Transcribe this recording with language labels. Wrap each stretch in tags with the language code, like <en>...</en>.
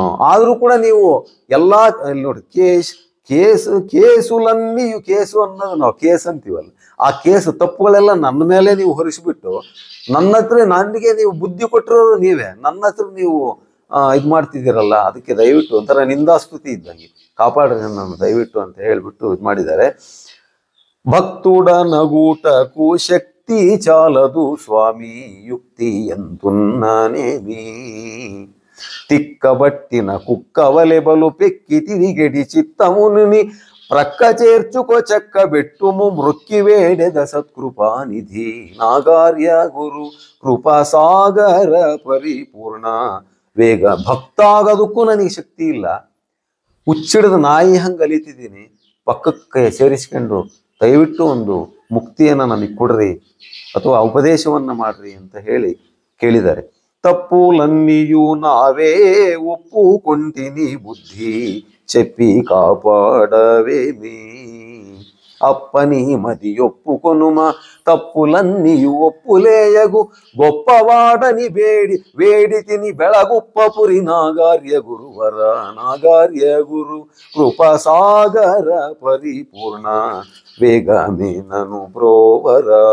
<kn>ಆದರೂ ಕೂಡ ನೀವು ಎಲ್ಲ ನೋಡಿ ಕೇಸುಲನ್ನಿಯು ಕೇಸು ಅನ್ನೋದು ನಾವು ಕೇಸ್ ಅಂತೀವಲ್ಲ, ಆ ಕೇಸು ತಪ್ಪುಗಳೆಲ್ಲ ನನ್ನ ಮೇಲೆ ನೀವು ಹೊರಿಸಿಬಿಟ್ಟು ನನ್ನ ಹತ್ರ ನನಗೆ ನೀವು ಬುದ್ಧಿ ಕೊಟ್ಟಿರೋರು ನೀವೇ, ನನ್ನ ಹತ್ರ ನೀವು ಇದು ಮಾಡ್ತಿದ್ದೀರಲ್ಲ, ಅದಕ್ಕೆ ದಯವಿಟ್ಟು ಒಂಥರ ನಿಂದಾಸ್ತುತಿ ಇದ್ದಂಗೆ ಕಾಪಾಡ್ರಿ ನನ್ನನ್ನು ದಯವಿಟ್ಟು ಅಂತ ಹೇಳಿಬಿಟ್ಟು ಇದು ಮಾಡಿದ್ದಾರೆ.</kn> <te>ಭಕ್ತುಡ ನಗೂಟಕು ಶಕ್ತಿ ಚಾಲದು ಸ್ವಾಮಿ ಯುಕ್ತಿ ಎಂತುನ್ನನೇಮಿ తిక్కబట్టిన కుక్కవలె బలు పెక్కి తిరిగెడి చిత్తముని ప్రక్క చేర్చుకో చక్కబెట్టుము మృక్కివేడెద సత్కృపానిధి నాగార్య గురు ಕೃಪಾ ಸಾಗರ ಪರಿಪೂರ್ಣ ವೇಗ.</te> <kn>ಭಕ್ತ ಆಗೋದಕ್ಕೂ ನನಗೆ ಶಕ್ತಿ ಇಲ್ಲ, ಹುಚ್ಚಿಡಿದ ನಾಯಿ ಹಂಗೆ ಅಲಿತಿದ್ದೀನಿ. ಪಕ್ಕಕ್ಕೆ ಸೇರಿಸ್ಕೊಂಡು ದಯವಿಟ್ಟು ಒಂದು ಮುಕ್ತಿಯನ್ನು ನನಗೆ ಕೊಡ್ರಿ ಅಥವಾ ಉಪದೇಶವನ್ನು ಮಾಡ್ರಿ ಅಂತ ಹೇಳಿ ಕೇಳಿದ್ದಾರೆ.</kn> <te>ತಪ್ಪುಲನ್ನಿಯೂ ನಾವೇ ಒಪ್ಪುಕೊಂಟಿನಿ ಬುದ್ಧಿ చెప్పి కాపాడవేమి అప్పని మది ఒప్పుకొనుమ తప్పులన్నీయు ఒప్పులేయగు గొప్పవాడని వేడి తిని బెళగుప్పపురి నాగార్య గురువర నాగార్య గురు కృపా సాగర పరిపూర్ణ వేಗಮೇ ನನು ಬ್ರೋವರ.</te>